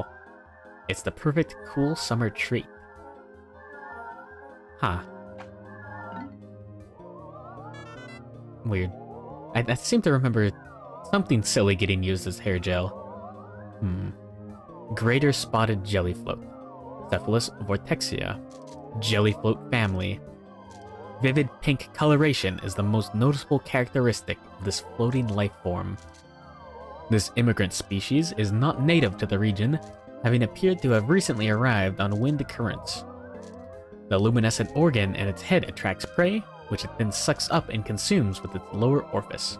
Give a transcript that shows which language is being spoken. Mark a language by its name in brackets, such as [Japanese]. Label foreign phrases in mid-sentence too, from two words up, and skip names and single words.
[English] It's the perfect cool summer treat. Huh. Weird. I seem to remember something silly getting used as hair gel. Greater spotted jellyfloat. Cephalus vortexia. Jellyfloat family. Vivid pink coloration is the most noticeable characteristic of this floating life form. This immigrant species is not native to the region, having appeared to have recently arrived on wind currents. The luminescent organ in its head attracts prey, which it then sucks up and consumes with its lower orifice.